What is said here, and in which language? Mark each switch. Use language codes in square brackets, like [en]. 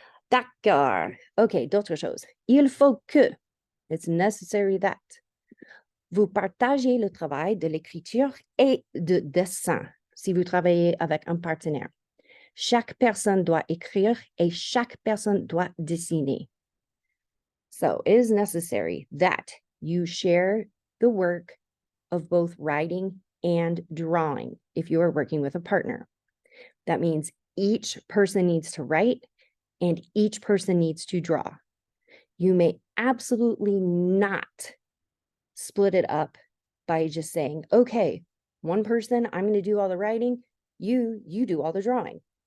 [fr] D'accord. Okay, d'autres choses. Il faut que, [en] it's necessary that, [fr] vous partagez le travail de l'écriture et de dessin si vous travaillez avec un partenaire. Chaque personne doit écrire et chaque personne doit dessiner. [en] So it is necessary that you share the work of both writing and drawing if you are working with a partner. That means each person needs to write and each person needs to draw. You may absolutely not split it up by just saying, okay, one person, I'm going to do all the writing, you do all the drawing.